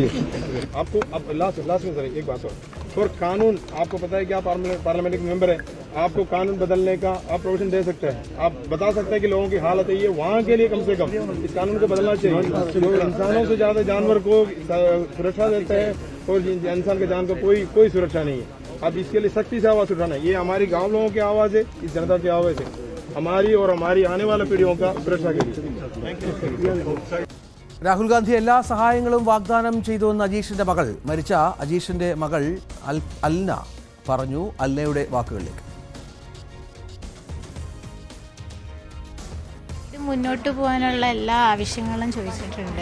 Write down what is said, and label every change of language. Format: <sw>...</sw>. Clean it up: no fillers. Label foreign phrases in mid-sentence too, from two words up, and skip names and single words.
<hi>आपको अब लास्ट में सर एक बात और कानून, आपको पता है कि आप</hi> <en>parliament member</en> <hi>है, आपको कानून बदलने का आप प्रोविजन दे सकते हैं, आप बता सकते हैं कि लोगों की हालत है ये, वहाँ के लिए कम से कम इस कानून को बदलना चाहिए। जो इंसानों से ज्यादा जानवर को सुरक्षा देते हैं और इंसान के जान को कोई सुरक्षा नहीं है। अब इसके लिए सख्ती से आवाज उठाना है, ये हमारी गाँव लोगों की आवाज है, इस जनता की आवाज है, हमारी और हमारी आने वाले पीढ़ियों का सुरक्षा के लिए।</hi> <ml>രാഹുൽ ഗാന്ധി എല്ലാ സഹായങ്ങളും വാഗ്ദാനം ചെയ്തുവെന്ന് അജീഷിന്റെ മകൾ, മരിച്ച അജീഷിന്റെ മകൾ അൽന പറഞ്ഞു. അൽനയുടെ വാക്കുകളിലേക്ക്. മുന്നോട്ട് പോകാനുള്ള എല്ലാ ആവശ്യങ്ങളും ചോദിച്ചിട്ടുണ്ട്.</ml>